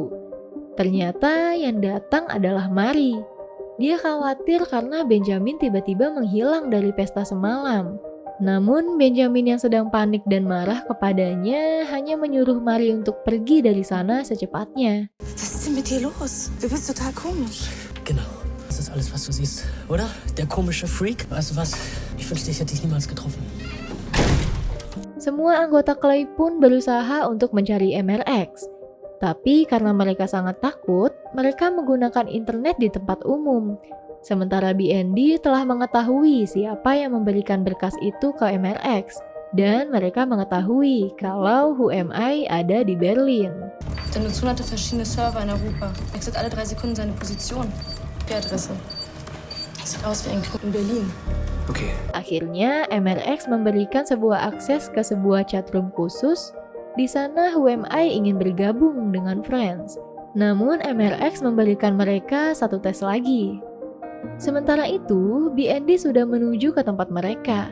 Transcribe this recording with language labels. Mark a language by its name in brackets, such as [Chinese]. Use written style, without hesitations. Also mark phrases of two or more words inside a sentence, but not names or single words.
[Indonesian] Ternyata yang datang adalah Mari. Dia khawatir karena Benjamin tiba-tiba menghilang dari pesta semalam. Namun Benjamin yang sedang panik dan marah kepadanya hanya menyuruh Mari untuk pergi dari sana secepatnya. [German] Was ist denn mit dir los? Du bist total komisch. Genau, das ist alles, was du siehst, oder? Der komische Freak. Weißt du was? Ich wünschte, ich hätte dich niemals getroffen. [Indonesian] Semua anggota Clay pun berusaha untuk mencari MRX. Tapi karena mereka sangat takut, mereka menggunakan internet di tempat umum. Sementara BND telah mengetahui siapa yang memberikan berkas itu ke MRX. Dan mereka mengetahui kalau HUMI ada di Berlin. [German] Der Nutzung hatte verschiedene Server in Europa. Wechselt alle 3 Sekunden seine Position. IP-Adresse. Sieht aus wie ein Club in Berlin. Okay. [Indonesian] Akhirnya, MRX memberikan sebuah akses ke sebuah chatroom khusus. Di sana HUMI ingin bergabung dengan Friends. Namun MRX memberikan mereka satu tes lagi. Sementara itu, BND sudah menuju ke tempat mereka.